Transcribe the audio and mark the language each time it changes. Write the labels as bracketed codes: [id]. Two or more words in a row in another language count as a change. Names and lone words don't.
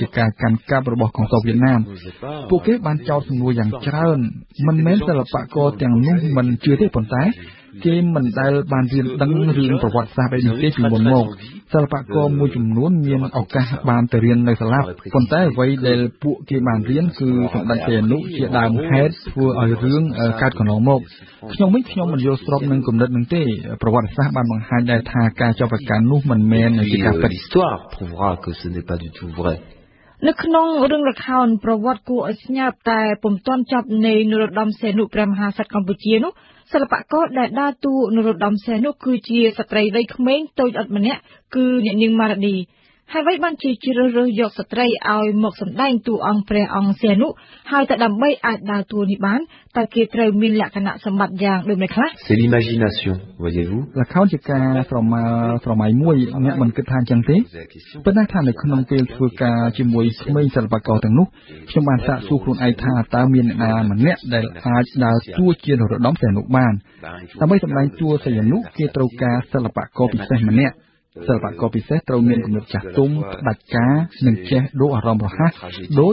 [km] ការកាន់កាប់របស់កងទ័ពវៀតណាមពួកគេបានចោទសំណួរយ៉ាងច្រើនមិនមែនសិល្បករទាំងនោះមិនជឿទេប៉ុន្តែគេមិនដែលបានរៀនដឹងរឿងប្រវត្តិសាស្ត្រអីនេះទេពីមុនមកសិល្បករមួយចំនួនមានឱកាសបានទៅរៀននៅសាលាប៉ុន្តែអ្វីដែលពួកគេបានរៀនគឺសម្ដេចសីហនុជាដើមហេតុធ្វើឲ្យរឿងកើតកន្លងមកខ្ញុំវិញខ្ញុំមិនយល់ស្របនឹងគំនិតនឹងទេប្រវត្តិសាស្ត្របានបង្ហាញដែរថាការចាប់ប្រកាន់នោះមិនមែនជាការពិត [fr] l'histoire prouvera que ce n'est pas du tout vrai [km] នៅក្នុងរឿងល្ខោនប្រវត្តិគួរឲ្យស្ញើតែពុំទាន់ចប់នៃនរោត្តមសីហនុព្រះមហាក្សត្រកម្ពុជានោះសិល្បករដែលដើរតួនរោត្តមសីហនុគឺជាស្ត្រីវ័យក្មេងតូចអត់ម្នាក់គឺអ្នកនាងម៉ារ៉ាឌីហើយអ្វីបានជាជ្រើសរើសយកស្ត្រីឲ្យមកសម្ដែងតួអង្គព្រះអង្គសីហនុហើយតែដើម្បីអាចដើរតួនេះបានតើគេត្រូវមានលក្ខណៈសម្បត្តិយ៉ាងដូចម្តេចខ្លះ [fr] C'est l'imagination voyez-vous [km] ល្ខោនជាការស្រមៃមួយអ្នកមិនគិតថាអញ្ចឹងទេប៉ុន្តែថានៅក្នុងពេលធ្វើការជាមួយក្មេងសិល្បករទាំងនោះខ្ញុំបានសាកសួរខ្លួនឯងថាតើមានអ្នកណាម្នាក់ដែលអាចដើរតួជានរោត្តមសីហនុបានដើម្បី សម្ដែងតួសីហនុគេត្រូវការសិល្បករពិសេសម្នាក់សិល្បករពិសេសត្រូវមានគំនិតចាស់ទុំផ្ដាច់ការនិងចេះដូរអារម្មណ៍រហ័សដូច